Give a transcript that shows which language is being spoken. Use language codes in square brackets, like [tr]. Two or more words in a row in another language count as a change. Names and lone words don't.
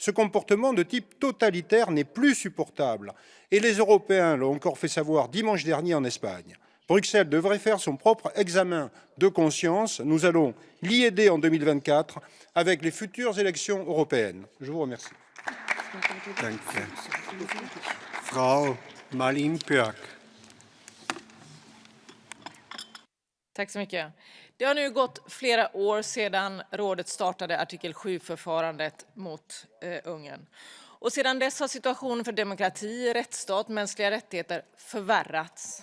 [fr] Ce comportement de type totalitaire n'est plus supportable. Et les Européens l'ont encore fait savoir dimanche dernier en Espagne. Bruxelles devrait faire son propre examen de conscience. Nous allons l'y aider en 2024 avec les futures élections européennes. Je vous remercie. [de] Danke. Frau Malin-Björk. [sv] Tack så mycket. Det har nu gått flera år sedan rådet startade artikel 7-förfarandet mot Ungern. Och sedan dess har situationen för demokrati, rättsstat och mänskliga rättigheter förvärrats.